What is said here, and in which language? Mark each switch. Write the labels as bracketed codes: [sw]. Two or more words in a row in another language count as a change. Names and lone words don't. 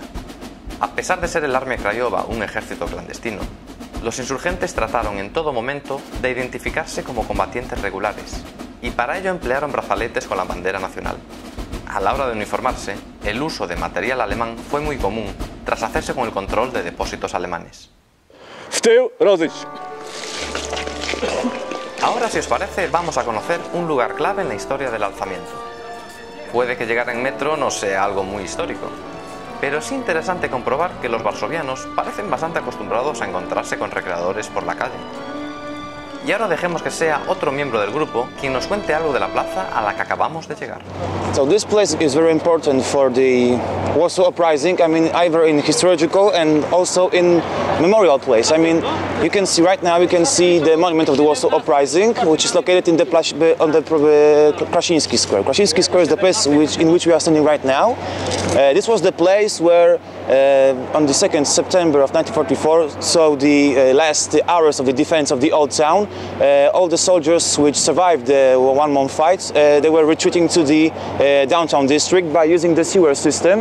[es] A pesar de ser el Armia Krajowa un ejército clandestino, los insurgentes trataron en todo momento de identificarse como combatientes regulares, y para ello emplearon brazaletes con la bandera nacional. A la hora de uniformarse, el uso de material alemán fue muy común tras hacerse con el control de depósitos alemanes. [pl] W tył, rozejść. [es] Ahora, si os parece, vamos a conocer un lugar clave en la historia del alzamiento. Puede que llegar en metro no sea algo muy histórico, pero es interesante comprobar que los varsovianos parecen bastante acostumbrados a encontrarse con recreadores por la calle. Y ahora dejemos que sea otro miembro del grupo quien nos cuente algo de la plaza a la que acabamos de llegar. [en] So this place is very important for the Warsaw Uprising. I mean, either in historical and also in memorial place. I mean, you can see right now, you can see the monument of the Warsaw Uprising, which is located in the on the Krasiński Square. Krasiński Square is the place in which we are standing right now. This was the place where on the 2nd September of 1944, so the last hours of the defense of the old town, all the soldiers which survived the one-month fight, they were retreating to the downtown district by using the sewer system.